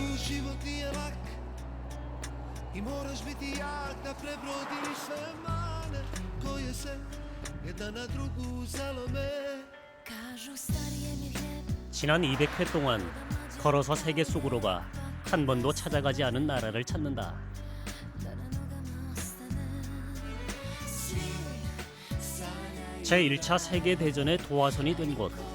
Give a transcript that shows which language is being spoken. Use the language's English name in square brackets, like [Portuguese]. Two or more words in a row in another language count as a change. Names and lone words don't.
[Serbian] život nije lak i moraš biti jak da prebrodiš sve mane koje se jedna na drugu zalome. [Korean] 지난 200회 동안 걸어서 세계 속으로 가 한 번도 찾아가지 않은 나라를 찾는다. 제1차 세계대전의 도화선이 된 곳.